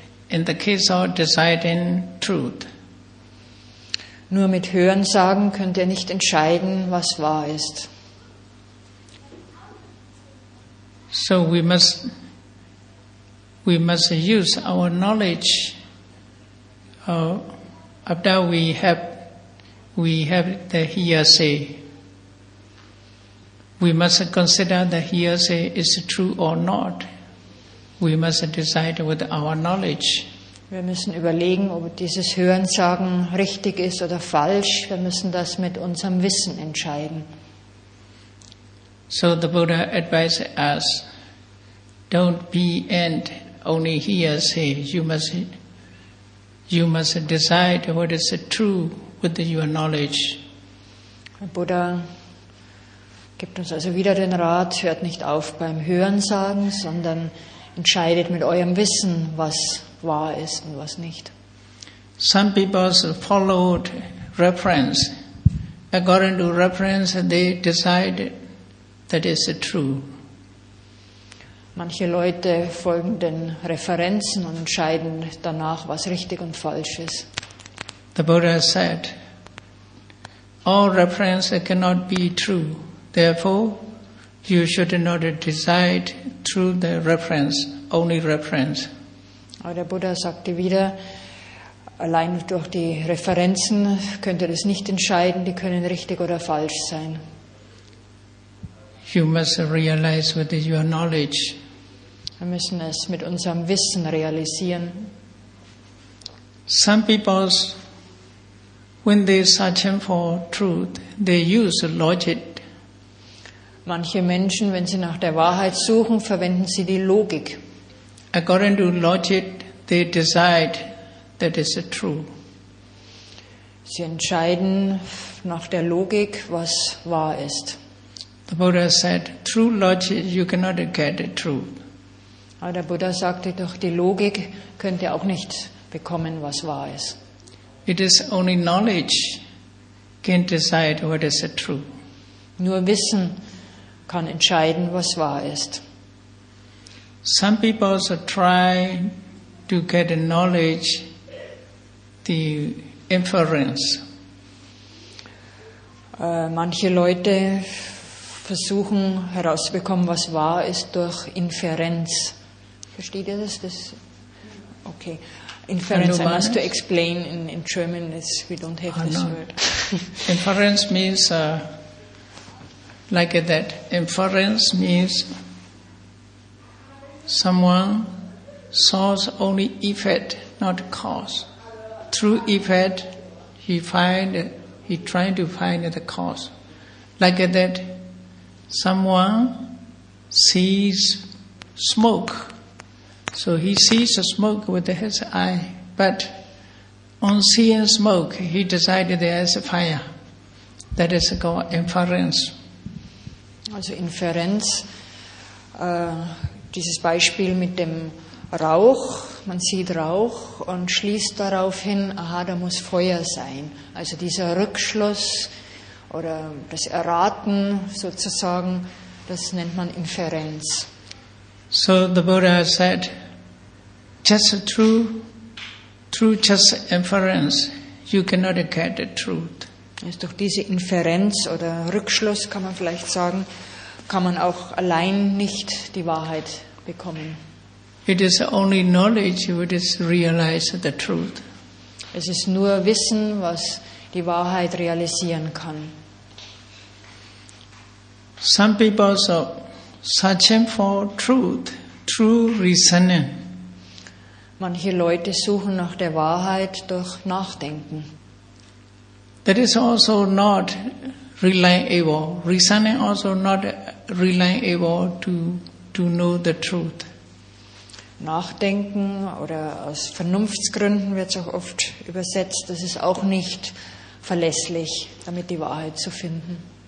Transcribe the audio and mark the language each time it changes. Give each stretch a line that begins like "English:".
English: In the case of deciding truth.
German: Nur mit Hörensagen könnt ihr nicht entscheiden, was wahr ist.
English: So we must use our knowledge after we have the hearsay. We must consider the hearsay is true or not. We must decide with our knowledge.
German: Wir müssen überlegen, ob dieses Hörensagen richtig ist oder falsch. Wir müssen das mit unserem Wissen entscheiden.
English: So the Buddha advised us, don't be and only hearsay. You must decide what is true with your knowledge.
German: Der Buddha gibt uns also wieder den Rat, hört nicht auf beim Hörensagen, sondern entscheidet mit eurem Wissen, was wahr ist und was nicht.
English: Some people followed reference. According to reference, they decide that is true.
German: Manche Leute folgen den Referenzen und entscheiden danach, was richtig und falsch ist.
English: The Buddha said, all reference cannot be true. Therefore, you should not decide through the reference, only reference.
German: Aber der Buddha sagte wieder, allein durch die Referenzen könnt ihr das nicht entscheiden, die können richtig oder falsch sein.
English: You must realize with your knowledge.
German: Wir müssen es mit unserem Wissen realisieren.
English: Some people, when they searching for truth, they use logic.
German: Manche Menschen, wenn sie nach der Wahrheit suchen, verwenden sie die Logik.
English: According to logic, they decide that is true.
German: Sie entscheiden nach der Logik, was wahr ist.
English: The Buddha said, through logic you cannot get the truth.
German: Aber der Buddha sagte, durch die Logik könnt ihr auch nicht bekommen, was wahr ist.
English: It is only knowledge can decide what is the truth.
German: Nur Wissen kann entscheiden, was wahr ist.
English: Some people also try to get the knowledge, the inference.
German: Manche Leute versuchen herauszubekommen, was wahr ist, durch Inferenz. Versteht ihr das? Okay.
English: Inference, I must to explain in German, we don't have this word. Inference means like that. Inference means someone saws only effect, not cause. Through effect, he trying to find the cause. Like that, someone sees smoke. So he sees the smoke with his eye, but on seeing smoke, he decided there is a fire. That is called inference.
German: Also Inferenz, dieses Beispiel mit dem Rauch, man sieht Rauch und schließt darauf hin, aha, da muss Feuer sein. Also dieser Rückschluss oder das Erraten sozusagen, das nennt man Inferenz.
English: So the Buddha said, just through just inference, you cannot get the truth.
German: Also durch diese Inferenz oder Rückschluss, kann man vielleicht sagen, kann man auch allein nicht die Wahrheit bekommen.
English: It is only knowledge which is realize the truth.
German: Es ist nur Wissen, was die Wahrheit realisieren kann.
English: Some people are searching for truth, true reasoning.
German: Manche Leute suchen nach der Wahrheit durch Nachdenken.
English: That is also not reliable. Reasoning also not reliable to know the truth.
German: Nachdenken oder aus Vernunftsgründen wird es auch oft übersetzt. Das ist auch nicht verlässlich, damit die Wahrheit zu finden.